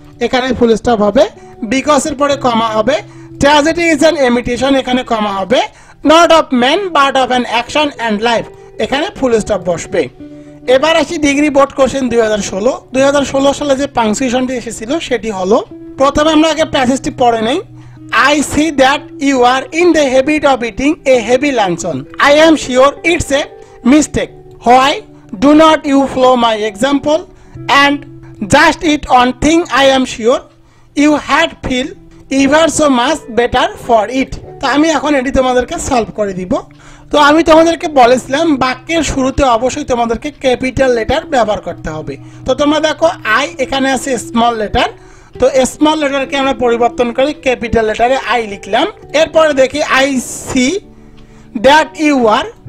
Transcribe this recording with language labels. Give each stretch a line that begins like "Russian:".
Bangla: এখানে full stop হবে, বিকজের পরে কমা হবে,
English: tragedy is an imitation,
Bangla: এখানে কমা হবে,
English: not of man but of an action and life,
Bangla: এখানে ফুল স্টপ বসবে। এবার আসি ডিগ্রি বোর্ড কোশ্চেন 2016 সালে যে পাংচুয়েশনটি এসেছিল সেটি হলো, প্রথমে আমরা আগে প্যাসেজটি পড়ে নেই।
English: I see that you are in the habit of eating a heavy luncheon. I am sure it's a mistake. Why do not you follow my example and just eat one thing? I am sure you had feel ever so much better for it.
Bangla: তো আমি এখন এটি তোমাদেরকে solve করে দিব। তো আমি তোমাদেরকে বলেছিলাম বাক্যের শুরুতে অবশ্যই তোমাদেরকে ক্যাপিটাল লেটার ব্যবহার করতে হবে। তো তোমরা দেখো আই এখানে আছে স্মল লেটার, তো স্মল লেটারকে আমরা পরিবর্তন করে ক্যাপিটাল লেটারে আই লিখলাম। এরপরে দেখি
English: I see that you are.